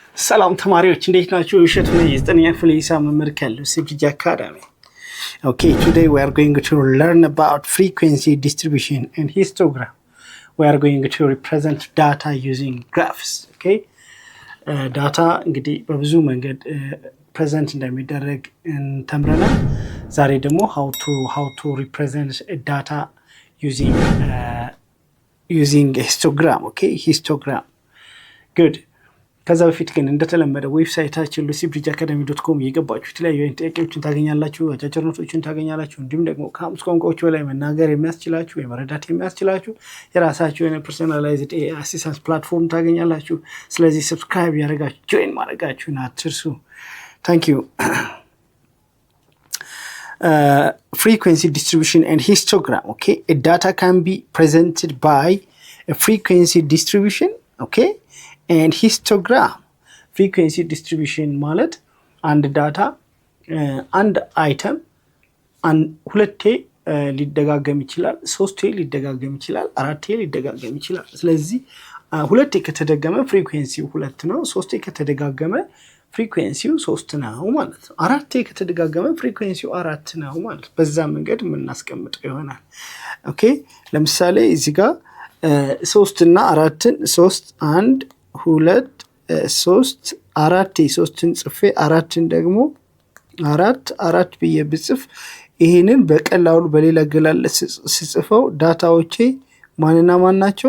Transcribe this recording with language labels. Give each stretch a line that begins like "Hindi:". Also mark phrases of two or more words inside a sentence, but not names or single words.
Amharic: ሰላም ተማሪዎች እንዴት ናችሁ? እሸቱ ነኝ የዘጠነኛ ክፍል ሂሳብ መምህር ካለው CBG Academy.
English: Okay, today we are going to learn about frequency distribution and histogram. We are going to represent data using graphs. Okay, data
Amharic: እንግዲህ በብዙ መንገድ ፕሬዘንት እንደሚደረግ ተምረናል። ዛሬ ደግሞ
English: how to represent data using histogram. Okay, histogram. Good.
Amharic: ከዛ በፊት ግን እንደተለመደው ዌብሳይታችን lucybridgeacademy.com እየገባችሁ የተለያዩ ጥያቄዎችን ታገኛላችሁ፣ አጫጭር ኖቶችን ታገኛላችሁ። እንዲሁም ደግሞ ከአምስት ቋንቋዎች በላይ መናገር የሚያስችላችሁ የመረዳት የሚያስችላችሁ የራሳችሁ የሆነ
English: personalized assistance platform
Amharic: ታገኛላችሁ። ስለዚህ ሰብስክራይብ ያደርጋችሁ ጆይን ማድረጋችሁን አትርሱ።
English: thank you። Frequency distribution and histogram. Okay, a data can be presented by a frequency distribution. Okay, and histogram. Frequency distribution
Amharic: ማለት አንድ ዳታ አንድ አይተም ሁለቴ ሊደጋገም ይችላል፣ ሶስቴ ሊደጋገም ይችላል፣ አራቴ ሊደጋገም ይችላል። ስለዚህ ሁለቴ ከተደገመ ፍሪኩዌንሲው 2 ነው፣ ሶስቴ ከተደጋገመ ፍሪኩዌንሲው 3 ነው ማለት ነው። አራቴ ከተደጋገመ ፍሪኩዌንሲው 4 ነው ማለት ነው። በዛ መንገድ የምናስቀምጠው ይሆናል። ኦኬ፣ ለምሳሌ እዚህ ጋር 3 እና 4ን 3 1 2 3 4 3ን ጽፌ 4ን ደግሞ 4 ብዬ ብጽፍ ይሄንን በቀላሉ በሌላ አገላለጽ ስጽፈው ዳታዎቼ ማንና ማን ናቸው?